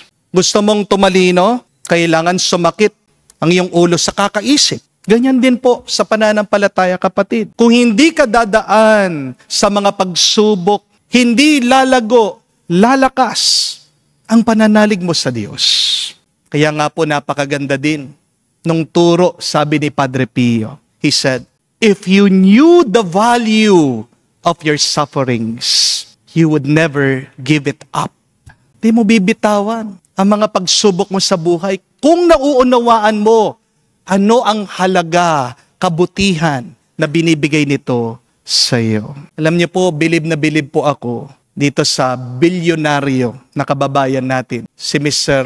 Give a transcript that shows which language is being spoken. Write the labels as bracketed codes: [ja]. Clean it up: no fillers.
[tl] Gusto mong tumalino, kailangan sumakit ang iyong ulo sa kakaisip. Ganyan din po sa pananampalataya, kapatid. Kung hindi ka dadaan sa mga pagsubok, hindi lalago, lalakas ang pananalig mo sa Diyos. Kaya nga po napakaganda din nung turo, sabi ni Padre Pio. [en] He said, if you knew the value of your sufferings, you would never give it up. [tl] Di mo bibitawan ang mga pagsubok mo sa buhay kung nauunawaan mo ano ang halaga, kabutihan na binibigay nito sa iyo. Alam niyo po, bilib na bilib po ako dito sa bilyonaryo na kababayan natin, si Mr.